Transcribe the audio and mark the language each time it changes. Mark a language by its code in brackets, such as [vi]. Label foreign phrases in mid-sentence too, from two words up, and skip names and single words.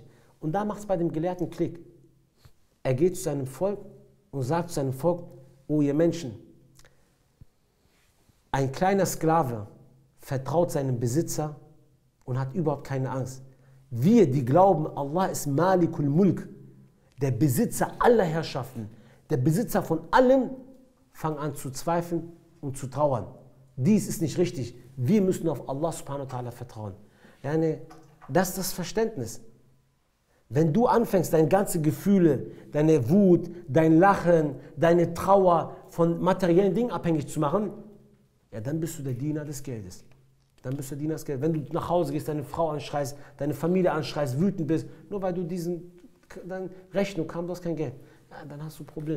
[de] Und da macht es bei dem Gelehrten Klick. Er geht zu seinem Volk und sagt zu seinem Volk, O ihr Menschen, ein kleiner Sklave vertraut seinem Besitzer und hat überhaupt keine Angst. Wir, die glauben, Allah ist Malikul Mulk, der Besitzer aller Herrschaften, der Besitzer von allem, fangen an zu zweifeln und zu trauern. Dies ist nicht richtig. Wir müssen auf Allah [ar] سبحانه وتعالى [de] vertrauen. Das ist das Verständnis. Wenn du anfängst, deine ganzen Gefühle, deine Wut, dein Lachen, deine Trauer von materiellen Dingen abhängig zu machen, ja, dann bist du der Diener des Geldes. Dann bist du der Diener des Geldes. Wenn du nach Hause gehst, deine Frau anschreist, deine Familie anschreist, wütend bist, nur weil du deine Rechnung kam, du hast kein Geld, ja, dann hast du ein Problem.